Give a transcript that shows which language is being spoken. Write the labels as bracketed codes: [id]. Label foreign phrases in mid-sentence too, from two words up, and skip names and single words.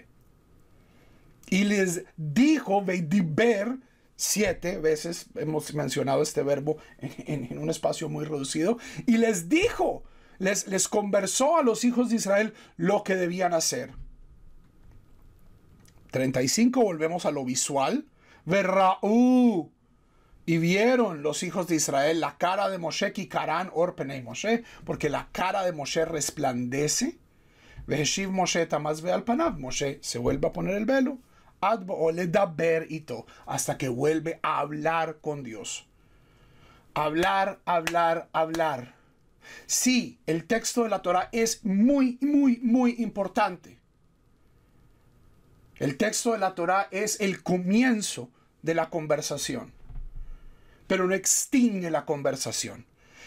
[es] Y les dijo, vediber, 7 veces hemos mencionado este verbo en un espacio muy reducido, y les dijo, les conversó a los hijos de Israel lo que debían hacer. 35, volvemos a lo visual. Verraú, y vieron los hijos de Israel la cara de Moshe, [he] כי קרן עור פני משה, [es] porque la cara de Moshe resplandece. [he] והשיב משה את המסוה על פניו, [es] Moshe se vuelve a poner el velo. Hasta que vuelve a hablar con Dios. Hablar, hablar, hablar. Sí, el texto de la Torá es muy, muy, muy importante. El texto de la Torá es el comienzo de la conversación, pero no extingue la conversación.